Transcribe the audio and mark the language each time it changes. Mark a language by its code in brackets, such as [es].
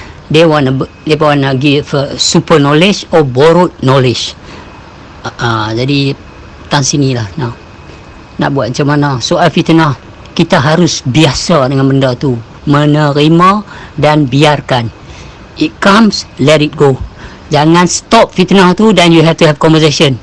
[en] They wanna give super knowledge or borrowed knowledge. [ms] Jadi tan sinilah nak buat macam mana. Soal fitnah, kita harus biasa dengan benda tu, menerima dan biarkan. [en] It comes, let it go. [ms] Jangan stop fitnah tu, dan [en] you have to have conversation.